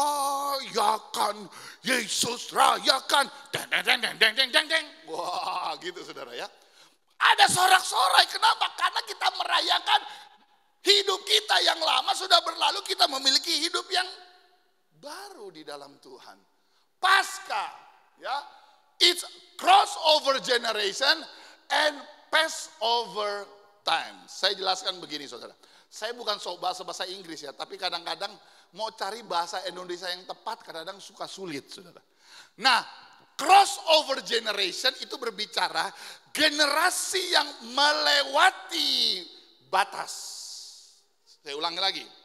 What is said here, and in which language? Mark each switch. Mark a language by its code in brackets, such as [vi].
[id] Rayakan Yesus, rayakan. Deng deng deng deng deng deng deng. Wah, gitu saudara ya. Ada sorak-sorai. Kenapa? Karena kita merayakan hidup kita yang lama sudah berlalu, kita memiliki hidup yang baru di dalam Tuhan. Paskah, ya. [en] It's crossover generation and Passover time. [id] Saya jelaskan begini, saudara. Saya bukan bahasa Inggris ya, tapi kadang-kadang mau cari bahasa Indonesia yang tepat, kadang-kadang suka sulit, saudara. Nah, crossover generation itu berbicara generasi yang melewati batas. Saya ulangi lagi.